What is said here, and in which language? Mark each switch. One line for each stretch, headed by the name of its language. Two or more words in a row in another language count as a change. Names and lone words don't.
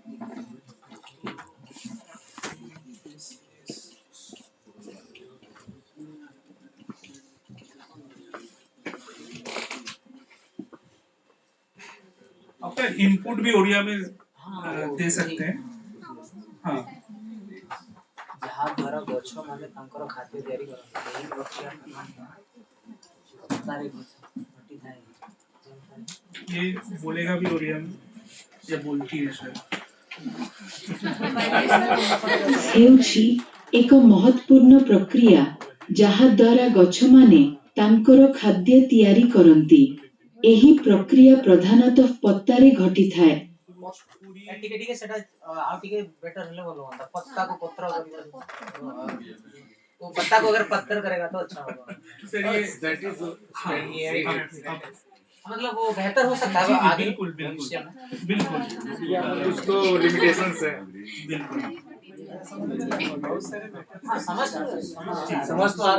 Hindi: आपका इनपुट भी उड़िया में दे सकते हैं। हाँ,
Odia: ଯାହା ଦ୍ୱାରା ଗଛ ମାନେ ତାଙ୍କର ଖାଦ୍ୟ ତିଆରି କରନ୍ତି, ଏହି ପ୍ରକ୍ରିୟା ତାରେ ଘଟିଥାଏ।
Hindi: ये बोलेगा भी उड़िया में या बोलती है शायद।
Odia: ହେଉଛି ଏକ ମହତ୍ୱପୂର୍ଣ୍ଣ ପ୍ରକ୍ରିୟା ଯାହା ଦ୍ୱାରା ଗଛମାନେ ତାଙ୍କର ଖାଦ୍ୟ ତିଆରି କରନ୍ତି। ଏହି ପ୍ରକ୍ରିୟା ପ୍ରଧାନତଃ ପତ୍ତାରେ ଘଟିଥାଏ। ଟିକେ ଟିକେ ସେଟା ଆଉ ଟିକେ ବେଟର ହେଲେ ଭଲ ହୁଅନ୍ତା।
Hindi: पत्ता को पत्र କରିବ, वो पत्ता को अगर पत्थर करेगा तो अच्छा होगा। सर ये मतलब वो बेहतर हो सकता है आगे बिल्कुल भविष्य में। बिल्कुल कुछ तो लिमिटेशंस है। बिल्कुल हाँ समझ तो आ रहा है।